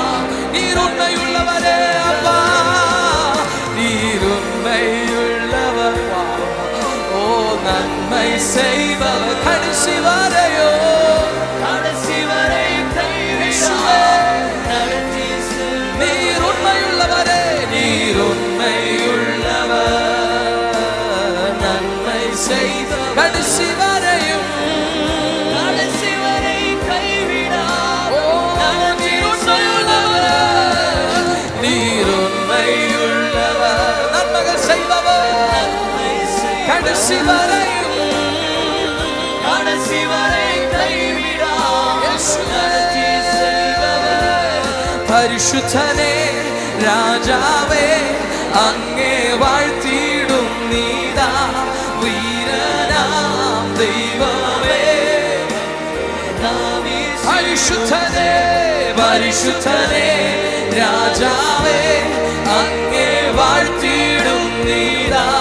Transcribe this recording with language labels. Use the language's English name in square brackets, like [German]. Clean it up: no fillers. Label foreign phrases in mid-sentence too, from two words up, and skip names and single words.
[Tamil] நீர் உண்மையுள்ளவரே அப்பா, நீர் உண்மையுள்ளவர், ஓ நன்மை செய்பவர், கடைசி வரையோ, கடைசி வரை நீர் உண்மையுள்ளவரே, நீர் உண்மையுள்ளவர், நன்மை செய்த கடைசி வரையும், கடைசி வரை கைவிடாமல். நீர் உண்மையுள்ளவரே, நீர் உண்மையுள்ளவர், நன்மைகள் செய்பவர், கடைசி வரையும், கடைசி வரை கைவிடாமல் [Malayalam] പരിശുദ്ധനേ രാജാവേ അങ്ങേ വാഴ്ത്തിയിടും നീതാ വീരനാം ദൈവമേ പരിശുദ്ധനേ പരിശുദ്ധനേ രാജാവേ അങ്ങേ വാഴ്ത്തിയിടും നീതാ